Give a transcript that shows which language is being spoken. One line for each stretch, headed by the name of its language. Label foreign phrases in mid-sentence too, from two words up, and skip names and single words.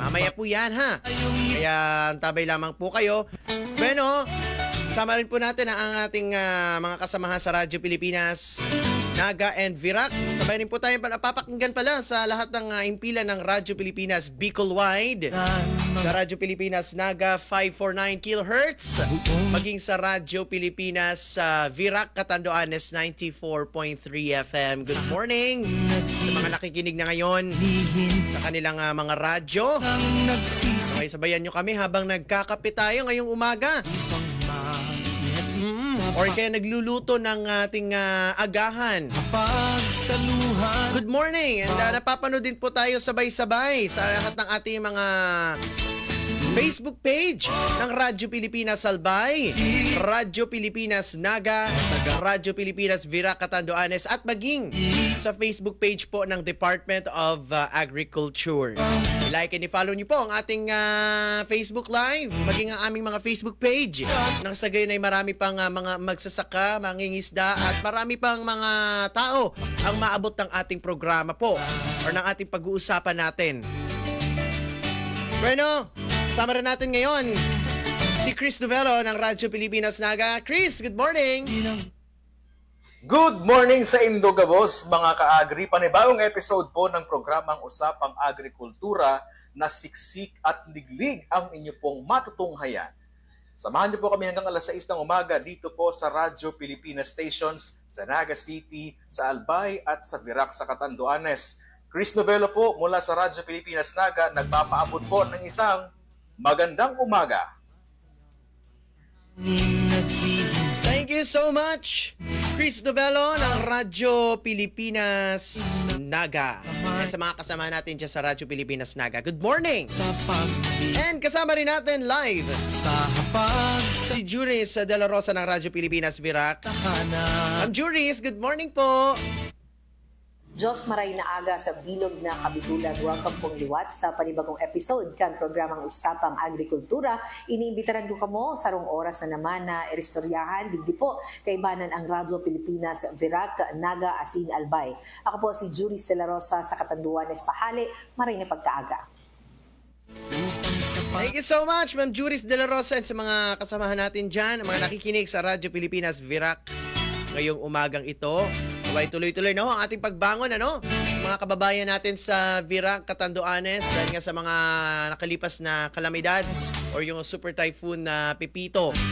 Filipino: Mamaya po yan, ha? Kaya tabay lamang po kayo. Bueno, sama rin po natin ang ating mga kasamahan sa Radyo Pilipinas, Naga and Virac. Sabay rin po tayo napapakinggan pala sa lahat ng impilan ng Radyo Pilipinas Bicol-wide. Sa Radyo Pilipinas Naga 549 kHz, maging sa Radyo Pilipinas Virac Catanduanes 94.3 FM.
English: Good morning
Filipino: sa mga nakikinig na ngayon sa kanilang mga radyo. Sabayan nyo kami habang nagkakape tayo ngayong umaga. Or kaya nagluluto ng ating agahan.
English: Good morning!
Filipino: And napapanood din po tayo sabay-sabay sa lahat ng ating mga Facebook page ng Radyo Pilipinas Albay, Radyo Pilipinas Naga, Radyo Pilipinas Virac Catanduanes, at maging sa Facebook page po ng Department of Agriculture. Like and i-follow niyo po ang ating Facebook Live, maging ang aming mga Facebook page. Nang sa gayon ay marami pang mga magsasaka, mangingisda, at marami pang mga tao ang maabot ng ating programa po or ng ating pag-uusapan natin. Bueno, sama rin natin ngayon si Chris Novelo ng Radyo Pilipinas Naga. Chris,
English: good morning! Good morning
Filipino: sa Indogabos, mga ka-agri. Panibagong episode po ng programang Usapang Agrikultura na siksik at liglig ang inyo pong matutunghayan. Samahan niyo po kami hanggang alas 6 ng umaga dito po sa Radyo Pilipinas Stations sa Naga City, sa Albay at sa Virac sa Catanduanes. Chris Novelo po mula sa Radyo Pilipinas Naga, nagpapaabot po ng isang magandang umaga.
English: Thank you so much,
Filipino: Chris Novelo ng Radyo Pilipinas Naga. At sa mga kasama natin dyan sa Radyo Pilipinas Naga,
English: good morning!
Filipino: And kasama rin natin live si Juris De La Rosa ng Radyo Pilipinas Virac.
English: Ma'am Juris, good morning po!
Bikol: Diyos maray na aga sa bilog na kabigulan. Welcome pong liwat sa panibagong episode kan programang Usapang Agrikultura. Iniimbitaran ko kamo sa rong oras na naman na iristoryahan digdi po kaibanan ang Radyo Pilipinas Virac, Naga, Asin, Albay. Ako po si Juris De La Rosa sa Catanduanes, Pahali. Maray na pagkaaga.
English: Thank you so much, Ma'am Juris De La Rosa,
Filipino: at sa mga kasamahan natin dyan, mga nakikinig sa Radyo Pilipinas Virac ngayong umagang ito. Tuloy-tuloy na ho ang ating pagbangon, ano? Mga kababayan natin sa Virac, Catanduanes, dahil nga sa mga nakalipas na kalamidad or yung
English: super typhoon
Filipino: na Pipito.